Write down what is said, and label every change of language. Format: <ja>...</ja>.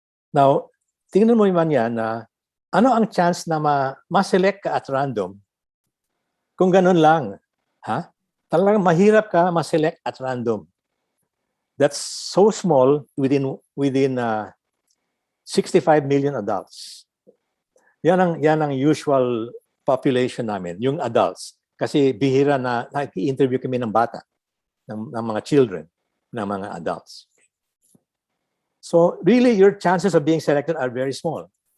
<tl>Now, tingnan mo naman yan na ano ang chance na ma-select ka at random kung ganun lang. Talagang mahirap ka ma-select at random.</tl> <en>That's so small within 65 million adults.</en> <tl>Yan ang usual population namin, yung adults. Kasi bihira na i-interview kami ng bata, ng mga children, ng mga adults.</tl> <en>So really, your chances of being selected are very small.</en>